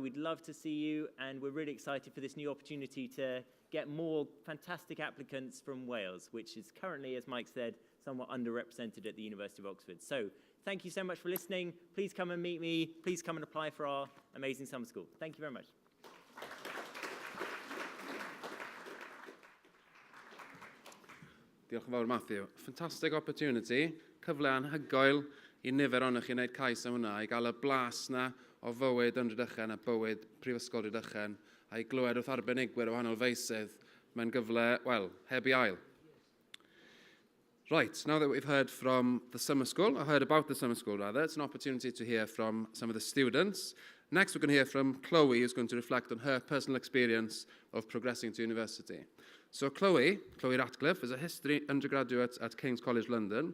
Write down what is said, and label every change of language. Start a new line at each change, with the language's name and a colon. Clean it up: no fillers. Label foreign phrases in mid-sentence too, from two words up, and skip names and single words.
English: We'd love to see you, and we're really excited for this new opportunity to get more fantastic applicants from Wales, which is currently, as Mike said, somewhat underrepresented at the University of Oxford. So thank you so much for listening. Please come and meet me. Please come and apply for our amazing summer school. Thank you very much.
Welsh: Diolch yn fawr, Matthew.
English: Fantastic opportunity,
Welsh: cyfle anhygoel I nifer ohonych chi wneud cais am hwnna, I gael y blas na o fywyd yn Rhydychen a bywyd Prifysgol Rhydychen, a I glywed wrth arbenigwyr o wahanol feisydd, mae'n gyfle, well, heb I ail.
English: Right, now that we've heard from the summer school, or heard about the summer school rather, it's an opportunity to hear from some of the students. Next we're going to hear from Chloe, who's going to reflect on her personal experience of progressing to university. So Chloe Ratcliffe, is a history undergraduate at King's College London.